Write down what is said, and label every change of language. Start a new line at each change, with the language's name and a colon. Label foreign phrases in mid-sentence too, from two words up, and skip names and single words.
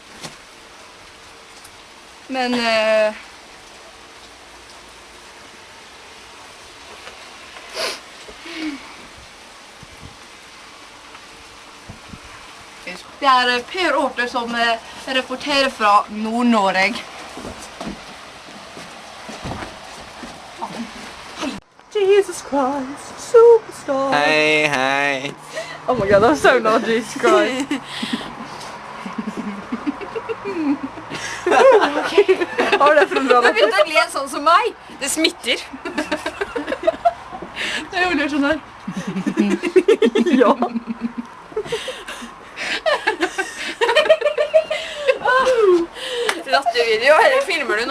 Norwegian: Men... Det er Per Årter som rapporterer fra Nord-Norge.
English: Jesus Christ, superstar.
Norwegian: Hei, hei.
English: Oh my god, I'm so not Jesus Christ.
Norwegian: Har det fra bra Jeg begynte å le sånn som meg. Det smitter. Det er jo litt sånn her. Ja. Lattervideo, eller filmer du nå?